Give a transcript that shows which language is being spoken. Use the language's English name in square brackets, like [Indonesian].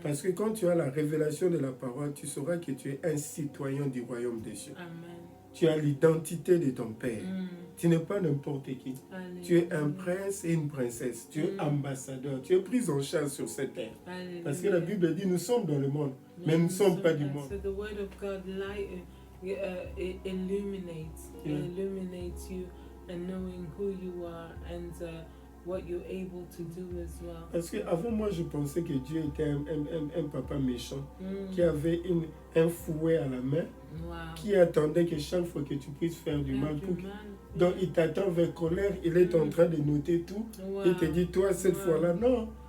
[French] Parce que quand tu as la révélation de la parole, tu sauras que tu es un citoyen du royaume des cieux. Amen. Tu as l'identité de ton Père. tu n'es pas n'importe qui. Alléluia. Tu es un prince et une princesse. Tu es ambassadeur. Tu es pris en charge sur cette terre. Alléluia. Parce que la Bible dit, nous sommes dans le monde, mais nous ne sommes pas du monde. [English] So the word of God it illuminates you and knowing who you are and what you're able to do as well. [French] Parce qu'avant moi, je pensais que Dieu était un papa méchant qui avait un fouet à la main, qui attendait que chaque fois que tu puisses faire du mal, donc il t'attend avec colère, il est en train de noter tout, il te dit, toi, cette fois-là, non.